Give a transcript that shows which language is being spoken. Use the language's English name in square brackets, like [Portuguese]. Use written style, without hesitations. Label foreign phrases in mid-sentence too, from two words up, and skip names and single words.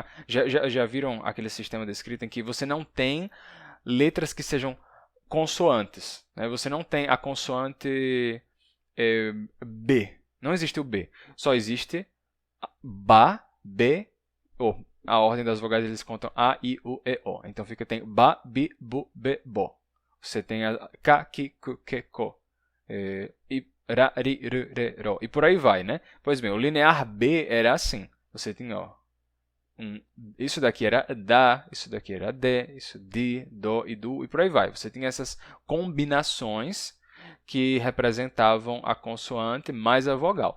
[Portuguese] Já viram aquele sistema de escrita em que você não tem letras que sejam consoantes? Né? Você não tem a consoante B. Não existe o B. Só existe ba, B, O. A ordem das vogais eles contam A, I, U, E, O. Então tem ba, bi, bu, be, bo. Você tem a ka, ki, ku, ke, ko. E ra, ri, ru, re, ro. E por aí vai, né? Pois bem, o linear B era assim. Você tinha, ó, isso daqui era da, isso daqui era de, isso di, do e du, e por aí vai. Você tinha essas combinações que representavam a consoante mais a vogal.